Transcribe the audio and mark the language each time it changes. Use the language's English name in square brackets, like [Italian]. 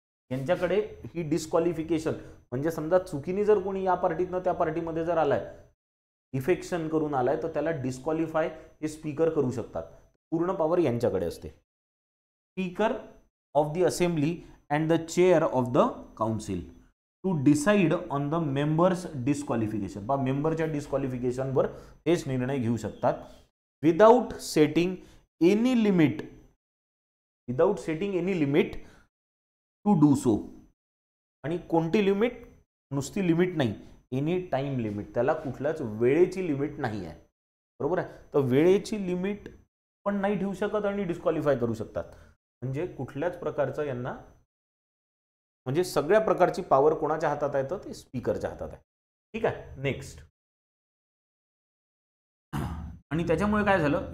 [Marathi] यांच्याकडे ही डिस्क्वालिफिकेशन म्हणजे समजा चुकीने जर कोणी या पार्टीतनं त्या पार्टीमध्ये जर आलाय, डिफेक्शन करून आलाय, तर त्याला डिस्क्वालिफाय हे स्पीकर करू शकतात. पूर्ण पॉवर यांच्याकडे असते. [English] Speaker of the assembly and the chair of the council to decide on the members disqualification. [Marathi] बा मेंबरच्या डिस्क्वालिफिकेशनवर हेच निर्णय घेऊ शकतात. [English] Without setting any limit, without setting any limit to do so. [Marathi] आणि कोणती लिमिट? नुसती लिमिट नाही, [English] Any time limit. [Marathi] त्याला कुठल्याच वेळेची लिमिट नाही आहे, बरोबर आहे. तर वेळेची लिमिट पण नाही ठेवू शकत आणि डिस्क्वालिफाय करू शकतात. म्हणजे कुठल्याच प्रकारचं यांना, म्हणजे सगळ्या प्रकारची पॉवर कोणाच्या हातात आहे? तर ते स्पीकरच्या हातात आहे, ठीक आहे. नेक्स्ट, आणि त्याच्यामुळे काय झालं?